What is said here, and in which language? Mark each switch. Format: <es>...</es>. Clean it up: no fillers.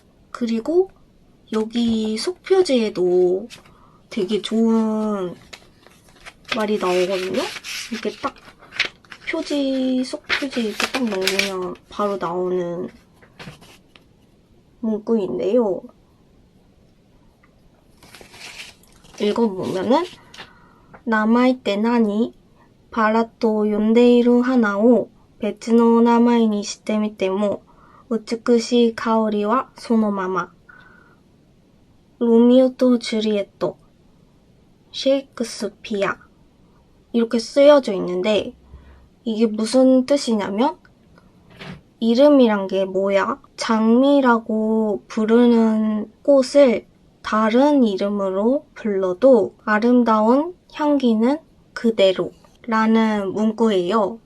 <ko>그리고 여기 속표지에도 되게 좋은 말이 나오거든요. 이렇게 딱 속표지 이렇게 딱 넘기면 바로 나오는 문구인데요. 읽어보면은</ko> <ja>名前って何? バラと呼んでいる花を別の名前にしてみても美しい香りはそのまま。</ja> <ko>ロミオとジュリエット、셰익스피어 이렇게 쓰여져 있는데 이게 무슨 뜻이냐면 이름이란 게 뭐야? 장미라고 부르는 꽃을 다른 이름으로 불러도 아름다운 향기는 그대로 라는 문구예요.</ko>